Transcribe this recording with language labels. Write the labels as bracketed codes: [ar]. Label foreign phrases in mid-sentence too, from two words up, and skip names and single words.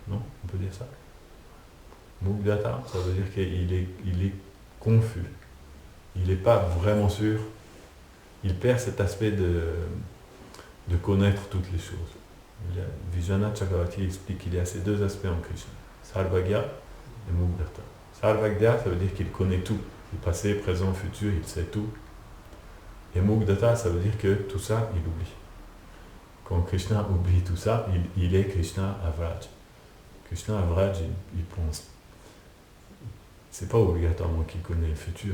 [fr] Non? On peut dire ça? Mugdata, ça veut dire qu'il est confus. Il n'est pas vraiment sûr. Il perd cet aspect de connaître toutes les choses. Vijana Chakravarti explique qu'il y a ces deux aspects en Krishna. Sarvagya et Mugdata. Sarvagya, ça veut dire qu'il connaît tout. Le passé, présent, futur, il sait tout. Et Mugdata, ça veut dire que tout ça, il oublie. Quand Krishna oublie tout ça, il est Krishna Avraj. Krishna Avraj, il pense. C'est pas obligatoirement qu'il connaît le futur.